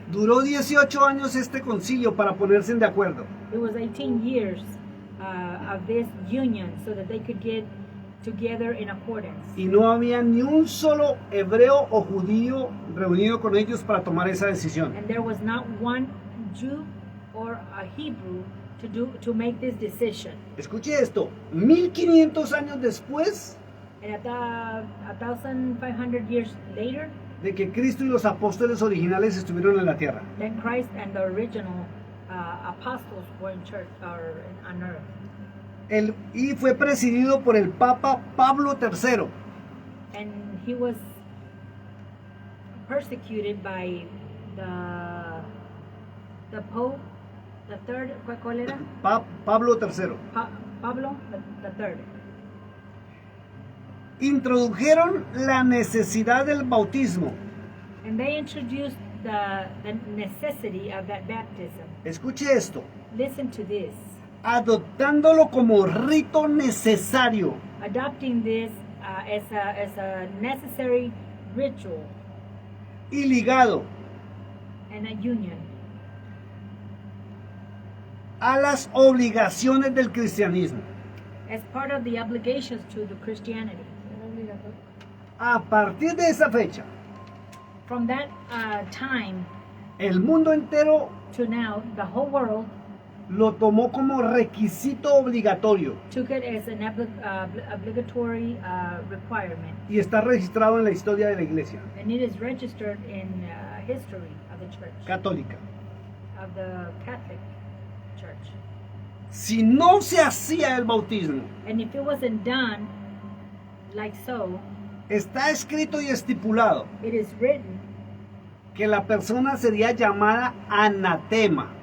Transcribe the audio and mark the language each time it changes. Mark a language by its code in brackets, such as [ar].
[es] Duró 18 años este concilio para ponerse de acuerdo. [en] It was 18 years of this union so that they could get together in accordance. [es] Y no había ni un solo hebreo o judío reunido con ellos para tomar esa decisión. [en] And there was not one Jew or a Hebrew to make this decision. [es] Escuche esto, 1500 años después [en] And at 1,500 years later, [es] de que Cristo y los apóstoles originales estuvieron en la tierra. [en] then Christ and the original apostles were in church or on earth. [es] Y fue presidido por el Papa Pablo III. [en] And he was persecuted by the Pope, the third, [es] ¿cuál era? Pablo III. [en] Pablo the third. [es] Introdujeron la necesidad del bautismo. [en] And they introduced the necessity of that baptism. [es] Escuche esto, [en] Listen to this. [es] adoptándolo como rito necesario. [en] Adopting this as a necessary ritual [es] Y ligado [en] and a union [es] a las obligaciones del cristianismo. [en] as part of the obligations to the Christianity. [es] A partir de esa fecha, [en] From that time [es] el mundo entero [en] to now, the whole world [es] lo tomó como requisito obligatorio [en] took it as an obligatory requirement, [es] y está registrado en la historia de la Iglesia [en] and it is registered in history of the church, [es] católica. [en] of the Catholic Church. [es] Si no se hacía el bautismo, [en] And if it wasn't done like so, [es] está escrito y estipulado [en] it is written [es] que la persona sería llamada anatema.